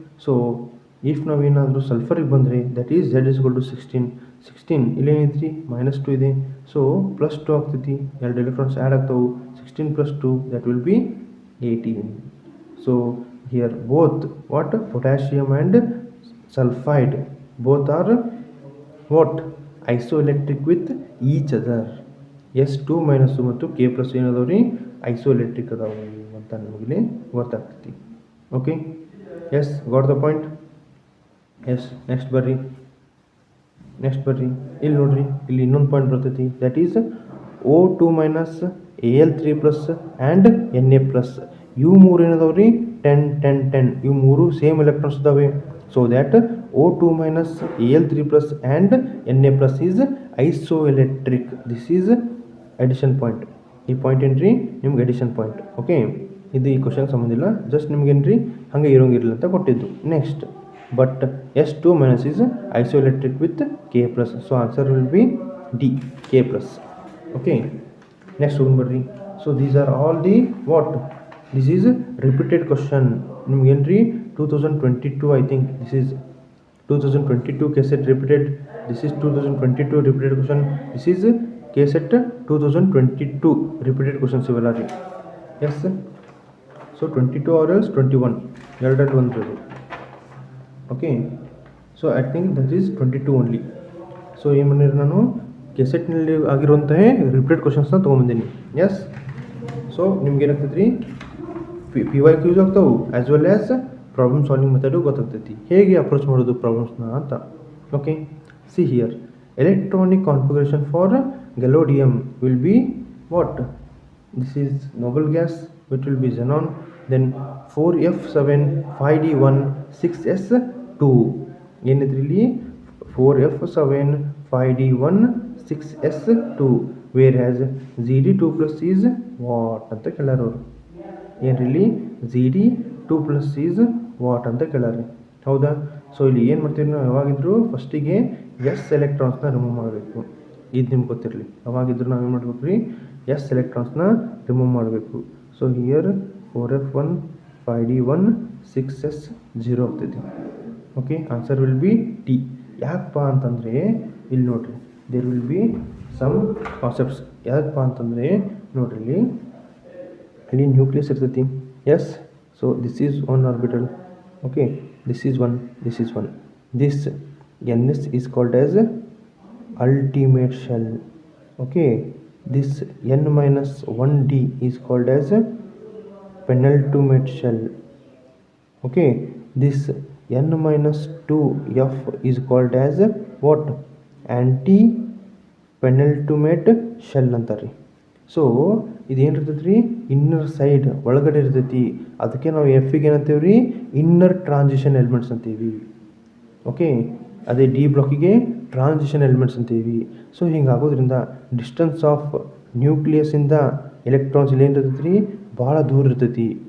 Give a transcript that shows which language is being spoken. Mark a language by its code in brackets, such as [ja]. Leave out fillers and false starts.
[en] So if ನಾವೇನಾದರೂ ಸಲ್ಫರಿಗೆ ಬಂದರೆ ದಟ್ ಈಸ್ Z = 16 ಇಲ್ಲೇನೈತ್ರಿ -2 ಇದೆ, ಸೊ +2 ಆಗ್ತೈತಿ, 2 ಎಲೆಕ್ಟ್ರಾನ್ಸ್ ಆ್ಯಡ್ ಆಗ್ತಾವೆ, 16 + 2 that will be 18. So here both what potassium and sulfide both are what isoelectric with each other. [kn] S2- ಮತ್ತು K+ ಏನದಾವ್ರಿ ಐಸೋಎಲೆಕ್ಟ್ರಿಕ್ ಅದಾವು ಅಂತ ನಮಗೆ ಗೊತ್ತಾಗ್ತೈತಿ. [en] Okay, yes got the point. Yes next ಬರ್ರಿ. [kn] Next ಬರ್ರಿ, ಇಲ್ಲಿ ನೋಡ್ರಿ, ಇಲ್ಲಿ ಇನ್ನೊಂದು ಪಾಯಿಂಟ್ ಬರ್ತೈತಿ, [en] That is O2 minus Al3 plus and Na plus. [kn] ಇವು ಮೂರು ಏನದವ್ರಿ 10 10 10, ಇವು ಮೂರು ಸೇಮ್ ಎಲೆಕ್ಟ್ರಾನ್ಸ್ ಇದಾವೆ. [en] So that O2 minus Al3 plus and Na plus is isoelectric. This is addition point. ಈ point ಏನ್ರಿ ನಿಮ್ಗೆ addition point. [kn] ಓಕೆ, ಇದು ಈ ಕ್ವಶನ್ ಸಂಬಂಧ ಇಲ್ಲ, ಜಸ್ಟ್ ನಿಮ್ಗೇನ್ರಿ ಹಾಗೆ ಇರೋಂಗಿರಲಿ ಅಂತ ಕೊಟ್ಟಿದ್ದು. [en] Next, but S2 minus is isoelectric with K plus. So answer will be D, K plus. Okay, next one [kn] ಬರ್ರಿ. [en] So these are all the what? This is repeated question. ನಿಮ್ಗೆ ಏನ್ರಿ 2022 I think this is 2022 KSET repeated. This is 2022 repeated question. This is KSET 2022 repeated questions [kn] ಇವೆಲ್ಲ ರೀ. [en] Yes, so 22 or else 21 [kn] ಎರಡರಲ್ಲಿ ಒಂದು. [en] Okay, so I think that is 22 only. [kn] So ಏನು ಮಾಡಿರಿ, ನಾನು ಕೆಸೆಟ್ನಲ್ಲಿ ಆಗಿರುವಂತಹ ರಿಪೀಟೆಡ್ ಕ್ವಶನ್ಸ್ನ ತೊಗೊಂಬಂದೀನಿ. [en] Yes, so ನಿಮ್ಗೆ ಏನಾಗ್ತೈತೆ ರೀ, ಪಿ ವೈ ಕ್ಯೂಸ್ ಆಗ್ತಾವೆ as well as problem solving method ಗೊತ್ತಾಗ್ತೈತಿ, ಹೇಗೆ ಅಪ್ರೋಚ್ ಮಾಡೋದು ಪ್ರಾಬ್ಲಮ್ಸ್ನ ಅಂತ. Okay, see here, electronic configuration for gadolinium will be what? This is noble gas, which will be xenon. Then 4f7 5d1 6s2. ಏನಿದ್ರಲ್ಲಿ 4f7 5d1 6s2, whereas zd2 plus is what [kn] ಅಂತ ಕೇಳಾರ ಅವರು. ಏನ್ರಲ್ಲಿ zd2 plus is what ಅಂತ ಕೇಳಾರೆ, ಹೌದಾ? So ಇಲ್ಲಿ ಏನು ಮಾಡ್ತೀವಿ ನಾವು, ಯಾವಾಗಿದ್ರು ಫಸ್ಟಿಗೆ S ಎಲೆಕ್ಟ್ರಾನ್ಸ್ನ remove ಮಾಡಬೇಕು. ಇದು ನಿಮ್ಗೆ ಗೊತ್ತಿರಲಿ, ಅವಾಗಿದ್ರು ನಾವೇನು ಮಾಡ್ಬೇಕು ರೀ, ಎಸ್ ಎಲೆಕ್ಟ್ರಾನ್ಸ್ನ ರಿಮೂವ್ ಮಾಡಬೇಕು. [en] So here 4f1 5d1 6s0 ಆಗ್ತೈತಿ. Okay, answer will be T. [kn] ಯಾಕಪ್ಪ ಅಂತಂದರೆ ಇಲ್ಲಿ ನೋಡ್ರಿ, [en] There will be some concepts. [kn] ಯಾಕಪ್ಪ ಅಂತಂದರೆ ನೋಡ್ರಿ, ಇಲ್ಲಿ ನ್ಯೂಕ್ಲಿಯಸ್ ಇರ್ತೈತಿ. [en] Yes, so this is one orbital. Okay, this is one, this is one. This ns is called as ultimate shell. Okay, this n minus 1d is called as penultimate shell. Okay, this n minus 2f is called as what? Anti penultimate shell [kn] ಅಂತಾರೆ. So ಇದೇನಿರ್ತೈತೆ ರೀ, inner side ಒಳಗಡೆ ಇರ್ತೈತಿ, ಅದಕ್ಕೆ ನಾವು ಎಫಿಗೆ ಏನಂತೀವಿ ರೀ, inner transition elements ಅಂತೀವಿ. [en] Okay, ಅದೇ D ಬ್ಲಾಕಿಗೆ transition elements ಅಂತೀವಿ. [kn] ಸೊ ಹಿಂಗಾಗೋದ್ರಿಂದ ಡಿಸ್ಟೆನ್ಸ್ ಆಫ್ ನ್ಯೂಕ್ಲಿಯಸ್ಸಿಂದ ಎಲೆಕ್ಟ್ರಾನ್ಸ್ ಇಲ್ಲಿ ಏನಿರ್ತೈತಿ ರೀ, ಭಾಳ ದೂರ ಇರ್ತೈತಿ.